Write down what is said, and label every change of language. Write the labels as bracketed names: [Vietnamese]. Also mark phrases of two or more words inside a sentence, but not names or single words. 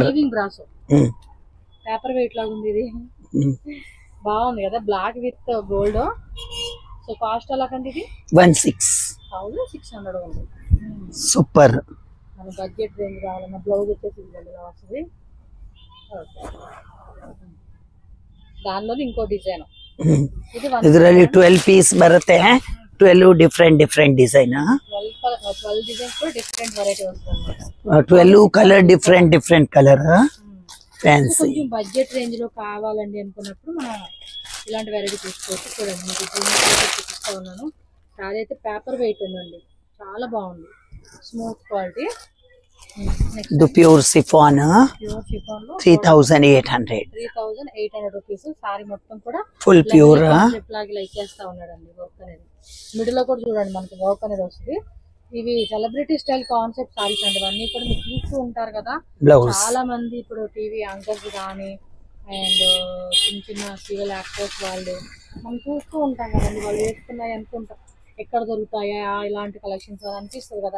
[English] weaving brasso paper weight [Telugu] లాగా ఉంది. ఇది బాగుంది కదా, [English] black with gold. [Telugu] సో కాస్ట్ ఎలా కండి? ఇది 16,600 ఉంది. సూపర్. మన [English] budget range [Telugu] కావాలన్నా బ్లౌజ్ వచ్చేసి ఇలా వస్తుంది. దానిలో ఇంకో డిజైన్. [Kannada] ಇದರಲ್ಲಿ 12 ಪೀಸ್ ಬರುತ್ತೆ. 12 [English] different design. [Telugu] 12 డిజైన్స్ కూడా [English] different variety [Telugu] వస్తుంది. [English] 12 colour different colour. fancy [Telugu] కొంచెం [English] budget range [Telugu] లో కావాలండి అనుకున్నప్పుడు మనం ఇలాంటి వెరైటీ తీసుకోవచ్చు. చూడండి మీకు చూపిస్తా ఉన్నాను. సారీ అయితే [English] paper weight [Telugu] ఉందండి. చాలా బాగుంది. [English] smooth quality. [Kannada] ಇದು [English] pure chiffon. [Kannada] 3,800 [Telugu] రూపీస్. సారీ మొత్తం కూడా [English] full pure. [Telugu] ఇలా ఇచ్చేస్తా ఉన్నాడండి. వర్క్ అనేది మిడిల్ లో కూడా చూడండి మనకి వర్క్ అనేది వస్తుంది. ఇవి [English] celebrity style concept sarees [Telugu] అండి. ఇవన్నీ కూడా మీరు చూస్తూ ఉంటారు కదా. చాలా మంది ఇప్పుడు [English] TV anchors [Telugu] కానీ అండ్ చిన్న చిన్న [English] serial actors [Telugu] వాళ్ళు మనం చూస్తూ ఉంటాం కదండి, వాళ్ళు వేసుకున్నాయి అనుకుంటాం ఎక్కడ దొరుకుతాయా ఇలాంటి కలెక్షన్స్ అని అనిపిస్తుంది కదా.